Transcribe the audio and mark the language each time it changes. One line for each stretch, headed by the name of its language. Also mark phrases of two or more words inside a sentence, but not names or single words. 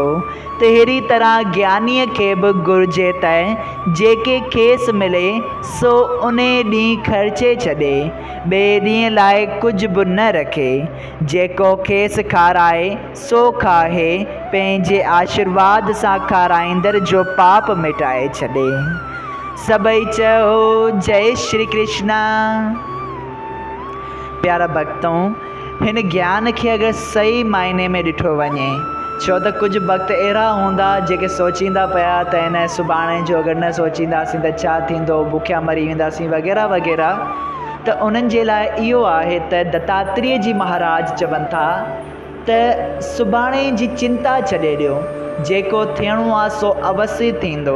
Sindhi: तहिड़ी तरह ज्ञानीअ खे बि घुरिजे त जेके खेसि मिले सो उन ॾींहुं ख़र्चे छॾे, ॿिए ॾींहं लाइ कुझु बि न रखे। जेको खेसि खाराए सो खाए, पंहिंजे आशीर्वाद सां खाराईंदड़ जो पाप मिटाए छॾे। सभई चओ जय श्री कृष्णा। प्यारा भक्तों, हिन ज्ञान खे अगरि सही मायने में ॾिठो वञे, छो त कुझु भक्त अहिड़ा हूंदा जेके सोचींदा पिया त हिन सुभाणे जो अगरि न सोचींदासीं त छा थींदो, बुखिया मरी वेंदासीं वग़ैरह वग़ैरह। त उन्हनि जे लाइ इहो आहे त दत्तात्रेय जी महाराज चवनि था त सुभाणे जी चिंता छॾे ॾियो, जेको थियणो आहे सो अवश्य थींदो।